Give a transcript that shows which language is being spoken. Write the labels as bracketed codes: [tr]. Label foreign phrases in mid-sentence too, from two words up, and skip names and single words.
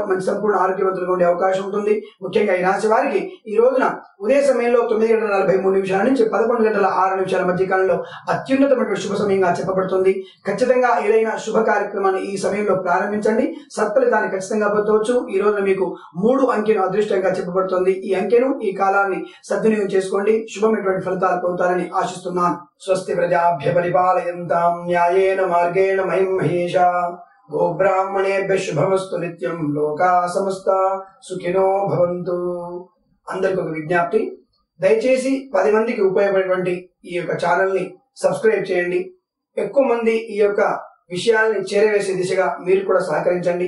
[te] మంచి సంపూర్ణ ఆరోగ్యవంతులుగా ఉండే అవకాశం ఉంటుంది. ముఖ్యంగా ఈ రాశి వారికి ఈ రోజున ఉదయ సమయంలో 9:43 నుంచి 11:06 మధ్య కాలంలో అత్యున్నతమైన శుభ సమయంగా చెప్పబడుతుంది. ఖచ్చితంగా ఏదైనా శుభ కార్యక్రమాన్ని ఈ సమయంలో ప్రారంభించండి. సత్ఫలితాన్ని ఖచ్చితంగా పొందవచ్చు. ఈ రోజున మీకు 3 అంకెను అదృష్టంగా చెప్పబడుతుంది. ఈ అంకెను, ఈ కాలాన్ని సద్వినియోగం చేసుకోండి. శుభమైనటువంటి ఫలితాలు పొందుతారని ఆశిస్తున్నాను. [sa] స్వస్తి ప్రజాభ్య పరిపాలయంతాం న్యాయేన మార్గేణ మహిం మహేషా గోబ్రాహ్మణేభ్య శుభమస్తు నిత్యం లోకా సమస్త సుఖినో భవంతు. [te] అందరికి ఒక విజ్ఞప్తి, దయచేసి 10 మందికి ఉపయోగపడేటువంటి ఈ యొక్క ఛానల్ ని సబ్స్క్రైబ్ చేయండి. ఎక్కువ మంది ఈ యొక్క విషయాల్ని చేరవేసే దిశగా మీరు కూడా సహకరించండి.